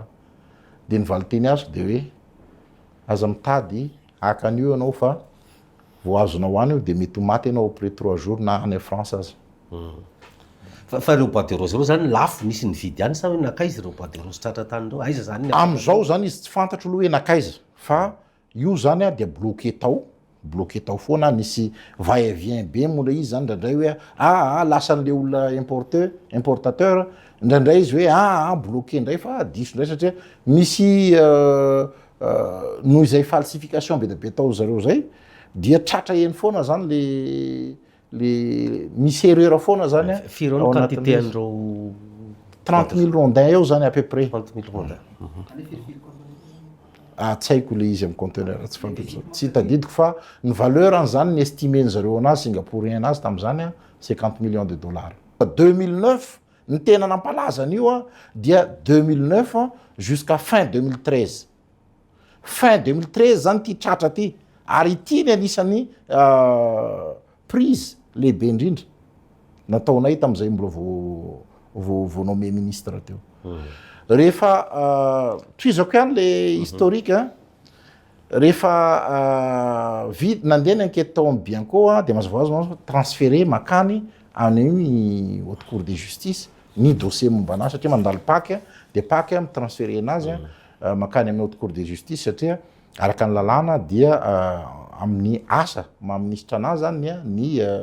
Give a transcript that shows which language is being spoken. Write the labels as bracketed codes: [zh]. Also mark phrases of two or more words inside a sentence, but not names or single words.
[mg] De nivaly teny azo de hoe aza mitady haka an'io ianao fa vao azonao any io de mety ho maty ianao [fr] après 3 jours [mg] na any France aza. Fa reo [fr] bois de rose [mg] reo zany lafo nisy nividy any sa hoe nakaiza reo [fr] bois de rose [mg] tratra tany reo aiza zany. Am'izao zany izy tsy fantatro aloha hoe nakaiza fa io zany dia bloqué tao foana nisy [fr] va et vient [mg] be moa izy zany ndraindray hoe lasan'le olona importateur ndraindray izy hoe bloqué ndray fa diso ndray satria misy noho izay falsification be de be tao zareo zay dia tratra eny foana zany le misy erreur foana zany firy ny quantité an'ireo [fr] 30 000 rondins eo zany à peu près. 30 000 rondins. [mg] tsy haiko le izy amin'ny conteneur tsy fantatro tsy tadidiko fa ny valeur an'izany ny estimeny zareo anazy singapourien anazy tamin'izany [fr] a 50 millions de dollars [mg] 2009 ny tena nampalaza an'io a dia 2009 [fr] jusqu'à fin 2013 fin 2013 [mg] zany ty tratra ty ary ity ny anisan'ny prise lehibe indrindra nataonay tamin'izay mbola vao [fr] nommé ministre [mg] teo rehefa toizako ihany le historique rehefa nandeha ny enquête tao amin'ny Bianco dia mazava ho azy transféré makany any [fr] haute cour de justice [mg] ny dossier momba anazy satria mandalo paky dia paky mitransféré anazy makany amin'ny [fr] haute cour de justice [mg] satria araka ny lalàna dia amin'ny asa maministra anazy zany ny